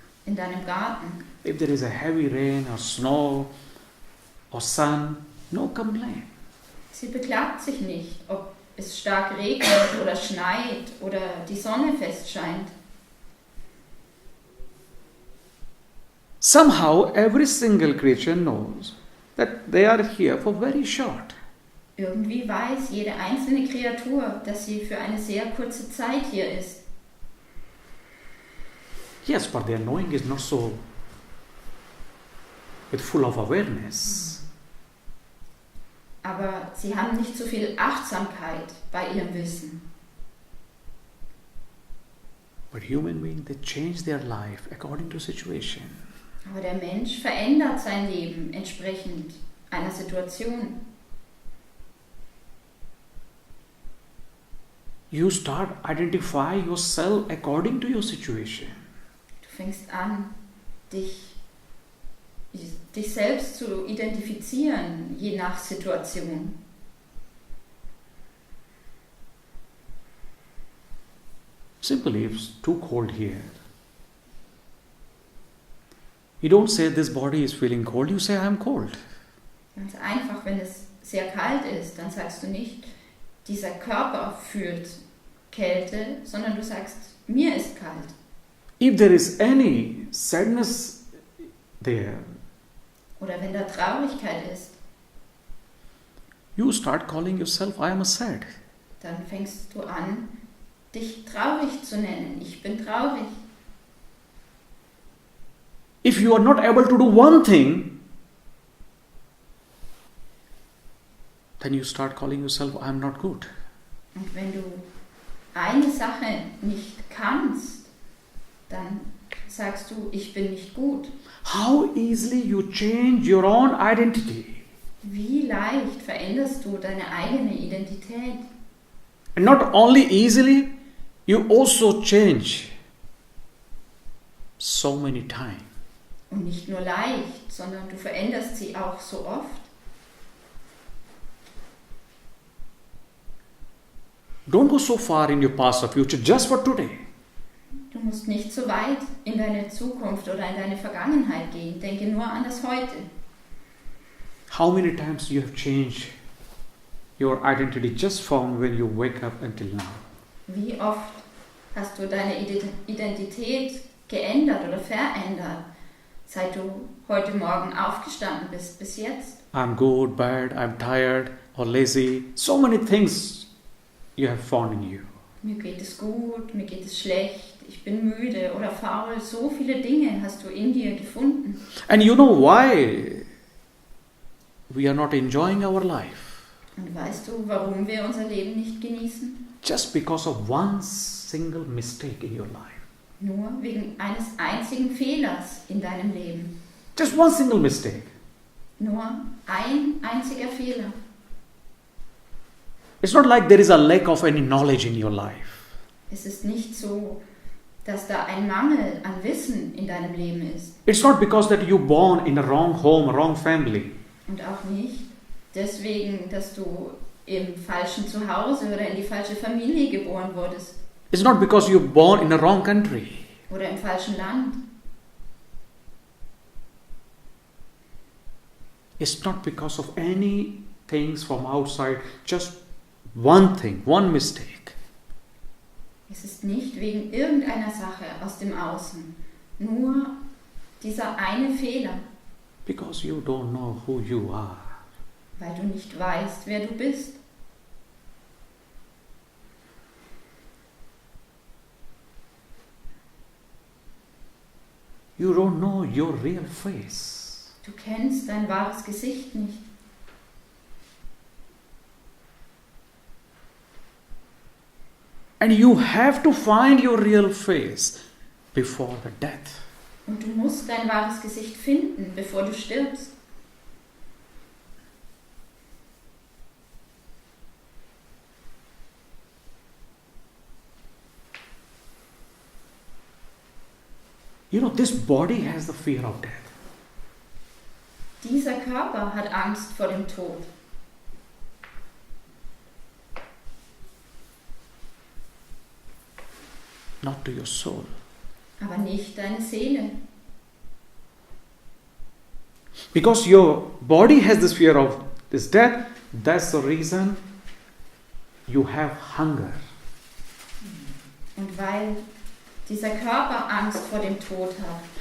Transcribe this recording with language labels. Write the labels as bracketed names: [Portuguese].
[German] in deinem Garten, [English] if there is a heavy rain or snow or sun, no complaint. [German] sie beklagt sich nicht, ob es stark regnet oder schneit oder die Sonne fest scheint. [English] Somehow every single creature knows that they are here for very short. [German] Irgendwie weiß jede einzelne Kreatur, dass sie für eine sehr kurze Zeit hier ist. [English] Yes, but their knowing is not so with full of awareness. [German] Aber sie haben nicht so viel Achtsamkeit bei ihrem Wissen. [English] But human beings, they change their life according to situation. [German] Aber der Mensch verändert sein Leben entsprechend einer Situation. [English] You start identify yourself according to your situation. [German] Du fängst an, dich selbst zu identifizieren, je nach Situation. [English] Simply, if it's too cold here, you don't say this body is feeling cold, you say I am cold. [German] Ganz einfach, wenn es sehr kalt ist, dann sagst du nicht, dieser Körper fühlt Kälte, sondern du sagst, mir ist kalt. [English] If there is any sadness there, [German] Oder wenn da Traurigkeit ist, [English] you start calling yourself I am sad. [German] dann fängst du an, dich traurig zu nennen. Ich bin traurig. [English] If you are not able to do one thing, then you start calling yourself I am not good. [German] Und wenn du eine Sache nicht kannst, dann sagst du, ich bin nicht gut. [English] How easily you change your own identity. [German] Wie leicht veränderst du deine eigene Identität? [English] And not only easily, you also change so many times. [German] Und nicht nur leicht, sondern du veränderst sie auch so oft. [English] Don't go so far in your past or future just for today. [German] Du musst nicht so weit in deine Zukunft oder in deine Vergangenheit gehen. Denke nur an das Heute. [English] How many times you have changed your identity just from when you wake up until now? [German] Wie oft hast du deine Identität geändert oder verändert, seit du heute Morgen aufgestanden bist bis jetzt? [English] I'm good, bad, I'm tired or lazy. So many things you have found in you. [German] Mir geht es gut, mir geht es schlecht, ich bin müde oder faul. So viele Dinge hast du in dir gefunden. [English] And you know why we are not enjoying our life? [German] Und weißt du, warum wir unser Leben nicht genießen? [English] Just because of one single mistake in your life. [German] Nur wegen eines einzigen Fehlers in deinem Leben. [English] Just one single mistake. [German] Nur ein einziger Fehler. [English] It's not like there is a lack of any knowledge in your life. [German] Es ist nicht so, dass da ein Mangel an Wissen in deinem Leben ist. [English] It's not because that you born in a wrong home, wrong family. [German] Und auch nicht deswegen, dass du im falschen Zuhause oder in die falsche Familie geboren wurdest. [English] It's not because you're born in a wrong country. [German] Oder im falschen Land. [English] It's not because of any things from outside, just one thing, one mistake. [German] Es ist nicht wegen irgendeiner Sache aus dem Außen. Nur dieser eine Fehler. [English] Because you don't know who you are. [German] Weil du nicht weißt, wer du bist. [English] You don't know your real face. [German] Du kennst dein wahres Gesicht nicht. [English] And you have to find your real face before the death. [German] Und du musst dein wahres Gesicht finden, bevor du stirbst. [English] You know, this body has the fear of death. [German] Dieser Körper hat Angst vor dem Tod. [English] Not to your soul. [German] Aber nicht deine Seele. [English] Because your body has this fear of this death, that's the reason you have hunger. [German] Und weil dieser Körper Angst vor dem Tod hat.